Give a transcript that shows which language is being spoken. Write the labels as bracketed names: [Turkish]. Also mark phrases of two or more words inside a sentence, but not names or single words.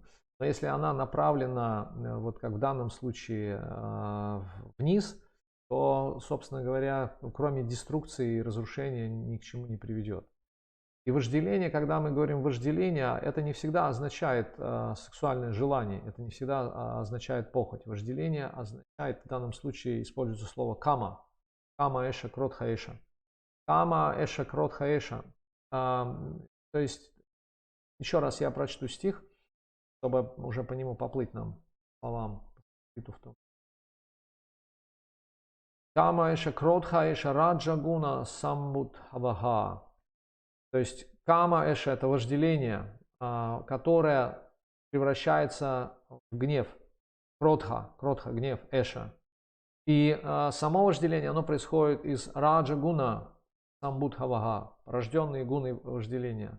[Russian] Но если она направлена, вот как в данном случае, вниз, то, собственно говоря, кроме деструкции и разрушения ни к чему не приведет. И вожделение, когда мы говорим вожделение, это не всегда означает сексуальное желание, это не всегда означает похоть. Вожделение означает, в данном случае используется слово кама. [Sanskrit] काम एष क्रोध एष। काम एष क्रोध एष. [Russian] То есть, еще раз я прочту стих, чтобы уже по нему поплыть нам словам. [Sanskrit] काम एष क्रोध एष रजो गुण समुद्भवः. [Russian] То есть [Sanskrit] काम एष [Russian] — это вожделение, которое превращается в гнев. Кротха, гнев, эша. И само вожделение, оно происходит из [Sanskrit] रजो गुण समुद्भवः, [Russian] рожденные гуны вожделения.